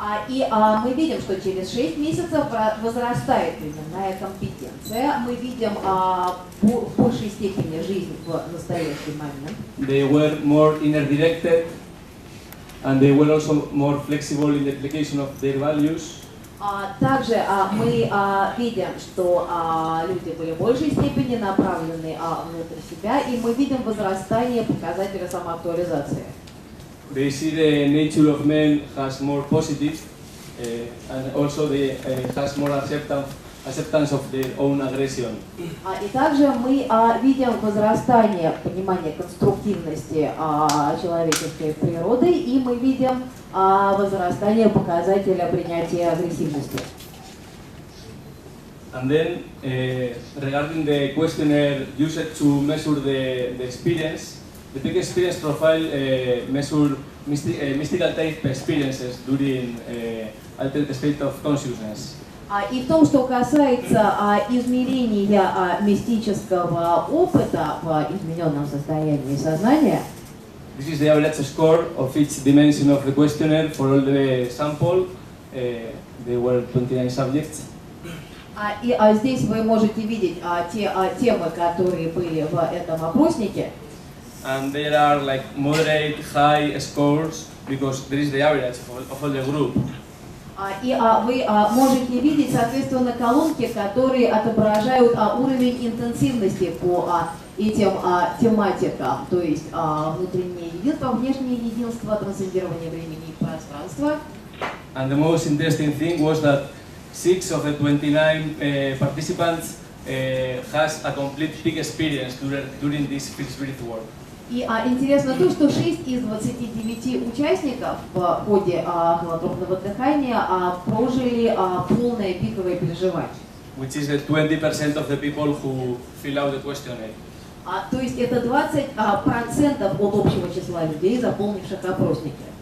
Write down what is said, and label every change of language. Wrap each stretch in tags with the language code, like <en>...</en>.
<ru>И мы видим, что через 6 месяцев возрастает временная компетенция. Мы видим в большей степени жизнь в настоящий момент.</ru> <en>They were more inner-directed, and they were also more flexible in the application of their values.</en> <ru>Также мы видим, что люди были в большей степени направлены внутрь себя, и мы видим возрастание показателя самоактуализации.</ru> <en>They see the nature of men has more positive, and also they has more acceptance of their own aggression.</en> <ru>И также мы видим возрастание понимания конструктивности человеческой природы, и мы видим возрастание показателя принятия агрессивности.</ru> <en>And then, regarding the questionnaire used to measure the experience, the big experience profile measure mystical type experiences during altered state of consciousness.</en> <ru>И в том, что касается измерения мистического опыта в измененном состоянии сознания,</ru> <en>This is the average score of each dimension of the questionnaire for all the sample. There were 29 subjects.</en> <ru>и здесь вы можете видеть те темы, которые были в этом опроснике.</ru> <en>And there are like moderate, high scores because there is the average of all the group.</en> <ru>И вы можете видеть, соответственно, колонки, которые отображают уровень интенсивности по этим тематикам, то есть внутреннее единство, внешнее единство, трансцендирование времени и пространства.</ru> <en>And the most interesting thing was that 6 of the 29 participants has a complete peak experience during this spirit work.</en> <ru>И интересно то, что 6 из 29 участников в ходе холотропного дыхания прожили полное пиковое переживание.</ru> <en>Which is the 20% of the people who fill out the questionnaire.</en> <ru>То есть это 20% от общего числа людей, заполнивших опросники.</ru>